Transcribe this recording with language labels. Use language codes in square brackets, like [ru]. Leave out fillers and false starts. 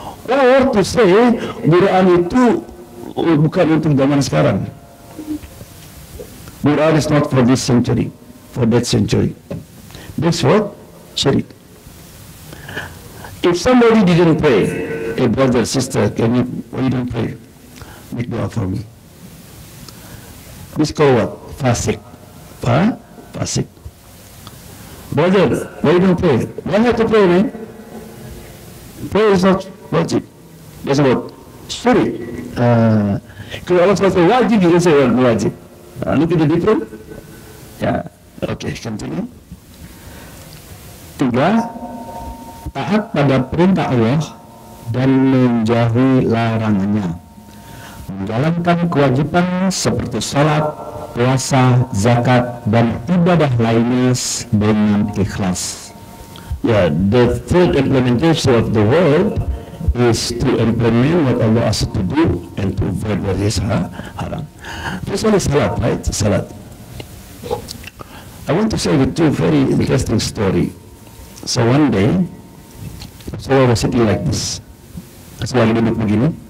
[en] Or to say, [id] Quran itu bukan untuk zaman sekarang. [en] Quran is not for this century, for that century. That's what? Syirik. If somebody didn't pray, a brother, sister, why you don't pray? Make dua for me. This called what? Fasik. Fasik. Brother, why you don't pray? Why have to pray, man? Prayer is not wajib. That's what? Syirik. [id] Kalau Allah SWT wajib, [en] you don't say wajib. Look at the difference. Yeah. Okay, continue. [id] 3. Taat pada perintah Allah dan menjauhi larangannya. menjalankan kewajiban seperti sholat, puasa, zakat, dan ibadah lainnya dengan ikhlas. [en] Yeah, the third implementation of the word is to implement what Allah asks to do and to avoid what is haram. This one is salat, right? Salat. I want to share with you a very interesting story. So one day, I was sitting like this. [id] Saya lagi duduk begini.